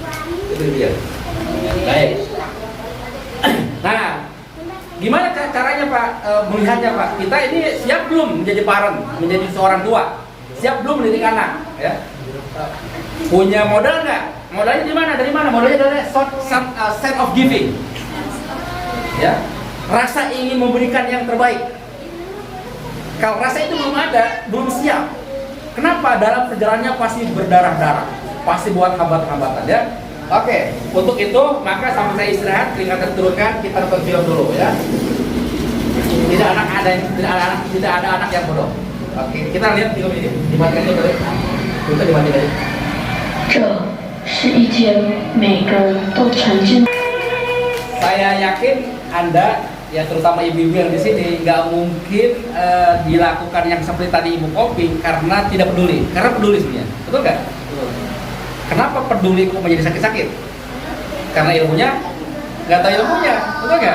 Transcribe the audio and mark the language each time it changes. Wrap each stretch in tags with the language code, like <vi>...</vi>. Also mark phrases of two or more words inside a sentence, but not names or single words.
<id>Itu dia. Baik. melihatnya Pak? Kita ini siap belum menjadi parent, menjadi seorang tua? Siap belum mendidik anak? Ya? Punya modal nggak? Modalnya di mana? Dari mana? Modalnya dari</id> <en>sense of giving.</en> <id>Ya, rasa ingin memberikan yang terbaik. Kalau rasa itu belum ada, belum siap. Kenapa? Dalam perjalanannya pasti berdarah-darah, pasti buat hambatan-hambatan ya. Oke, untuk itu maka sampai saya istirahat, peringatan turunkan, kita nonton film dulu ya. Tidak ada anak yang bodoh. Oke, kita lihat film ini. Dimatikan dulu. Kita dimatikan.</id> <zh>这是一天每个人都曾经。</zh> <id>Saya yakin Anda, ya terutama ibu-ibu yang di sini, nggak mungkin dilakukan yang seperti tadi Ibu Kopi karena tidak peduli. Karena peduli sebenarnya, betul nggak? Kenapa peduli kok menjadi sakit-sakit? Karena ilmunya nggak tahu ilmunya, betul nggak?</id>